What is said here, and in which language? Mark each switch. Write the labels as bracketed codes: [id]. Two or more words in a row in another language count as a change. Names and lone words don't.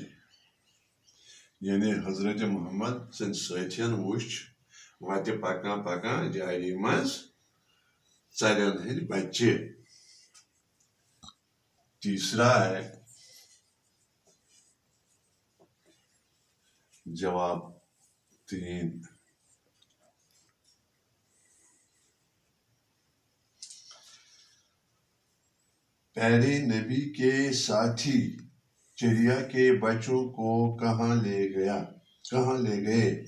[ks] یعنی حضرت محمد سٕنٛدۍ سٲتھین وُچھ وتہِ پکان پکان جھاڑی منٛز ژرین ہٕنٛدۍ بچے. [ur] تیسرا ہے جواب 3. پیارے نبی کے ساتھی چڑیا کے بچوں کو کہاں لے گئے؟